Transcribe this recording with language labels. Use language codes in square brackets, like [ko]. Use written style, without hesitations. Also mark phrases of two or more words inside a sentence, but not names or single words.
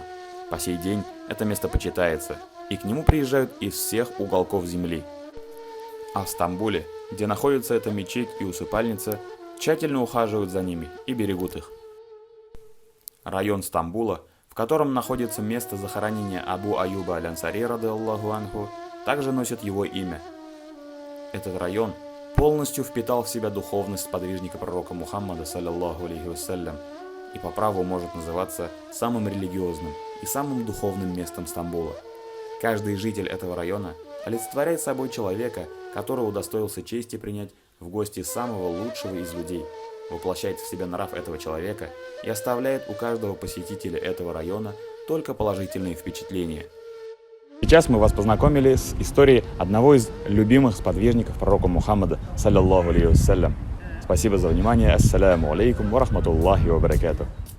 [ru] По сей день это место почитается, и к нему приезжают из всех уголков земли. А в Стамбуле, где находится эта мечеть и усыпальница, тщательно ухаживают за ними и берегут их. Район Стамбула, в котором находится место захоронения Абу Аюба аль-Ансари, [ar] رضي الله عنه, [ru] также носит его имя. Этот район полностью впитал в себя духовность сподвижника пророка Мухаммада, [ar] صلى الله عليه وسلم, [ru] и по праву может называться самым религиозным и самым духовным местом Стамбула. Каждый житель этого района олицетворяет собой человека, который удостоился чести принять в гости самого лучшего из людей, воплощает в себя нрав этого человека и оставляет у каждого посетителя этого района только положительные впечатления. Сейчас мы вас познакомили с историей одного из любимых сподвижников пророка Мухаммада, [ar] صلى الله عليه وسلم. [ru] Спасибо за внимание. [ar] السلام عليكم ورحمة الله وبركاته.